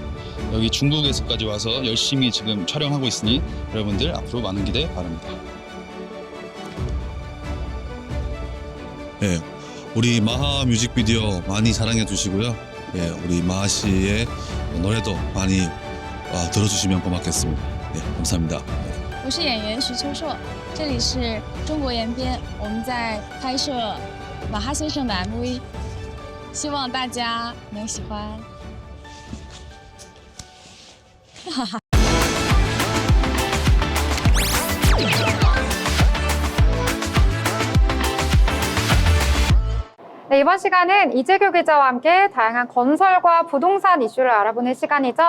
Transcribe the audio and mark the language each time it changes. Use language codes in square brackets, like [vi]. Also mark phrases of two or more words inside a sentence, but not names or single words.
[ko] 여기 중국에서까지 와서 열심히 지금 촬영하고 있으니 여러분들 앞으로 많은 기대 바랍니다. 네, 우리 마하 뮤직비디오 많이 사랑해 주시고요. 예, 우리 마하 씨의 노래도 많이 들어주시면 고맙겠습니다. 예, 감사합니다. [zh] 我是演员徐秋硕，这里是中国延边，我们在拍摄马哈先生的 MV， 希望大家能喜欢。 [ko] 네, 이번 시간은 이재규 기자와 함께 다양한 건설과 부동산 이슈를 알아보는 시간이죠.